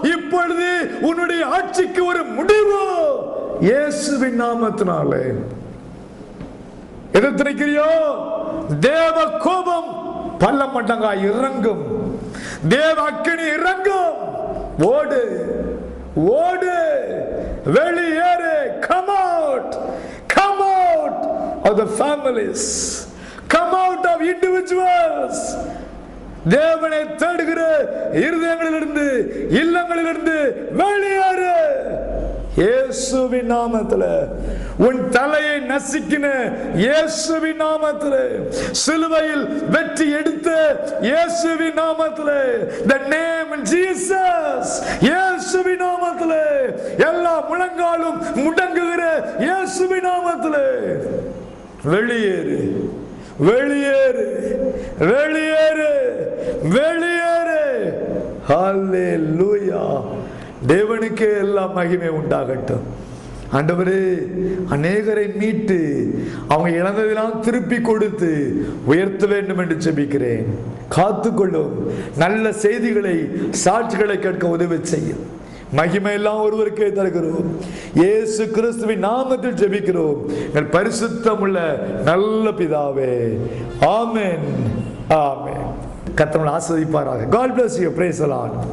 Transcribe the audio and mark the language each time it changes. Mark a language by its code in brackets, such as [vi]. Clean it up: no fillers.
[ta] இப்பொழுது உன்னுடைய ஆட்சிக்கு ஒரு முடிவு இயேசுவின் நாமத்தினாலே. எதிர்த்திருக்கிறியோ? தேவ கோபம் பல்ல மட்டங்கா இறங்கும், தேவ அக்கினி இறங்கும். ஓடு, ஓடு, வெளியேறு. [en] Come out, come out of the families, come out of individuals. [ta] தேவனை தேடுகிற இருதயங்களிலிருந்து, இல்லங்களிலிருந்து வெளியேறு இயேசுவின் நாமத்தில். உன் தலையை நசுக்கின இயேசுவின் நாமத்தில், சிலுவையில் வெற்றி எடுத்த இயேசுவின் நாமத்தில், [en] the name Jesus, [ta] இயேசுவின் நாமத்தில், எல்லா முழங்காலும் முடங்குகிற இயேசுவின் நாமத்தில் வெளியேறு, வெளியேறு, வெளியேறு, வெளியேறு. ஹல்லேலூயா. தேவனுக்கே எல்லா மகிமை உண்டாகட்டும். ஆண்டவரே, அநேகரை மீட்டு அவங்க இழந்ததெல்லாம் திருப்பி கொடுத்து உயர்த்த வேண்டும் என்று ஜெபிக்கிறேன். காத்துக்கொள்ளும். நல்ல செய்திகளை, சாட்சிகளை கேட்க உதவி செய்யும். மகிமை எல்லாம் ஒருவருக்கே தருகிறோம். இயேசு கிறிஸ்துவின் நாமத்தில் ஜெபிக்கிறோம் எங்கள் பரிசுத்தமுள்ள நல்ல பிதாவே. ஆமென், ஆமென். கர்த்தர் ஆசீர்வதிப்பாராக. [en] God bless you. Praise the Lord.